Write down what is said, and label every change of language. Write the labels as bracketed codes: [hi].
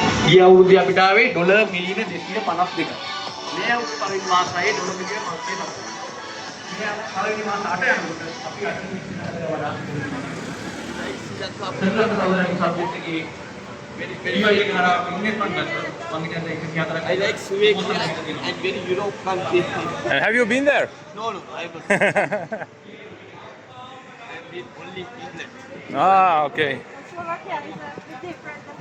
[si] ගිය අවුරුද්දේ අපිට ආවේ ඩොලර් මිලියන 252ක්. මේ අවුරුද්දේ පළවෙනි මාසයේ ඩොලර් මිලියන 500ක්. මේ පළවෙනි මාස 8 යනකොට අපි 8 මිලියනකට වඩා සබ්ජෙක්ට් එකේ very හරහා ඉන්වෙස්ට්මන්ට් ගත්තා. මම කියන්නේ 104ක්. [en] I like Sweden and very Europe country. And have you been there? No, I was. I have been only England. Ah, okay. Slovakia is a bit different.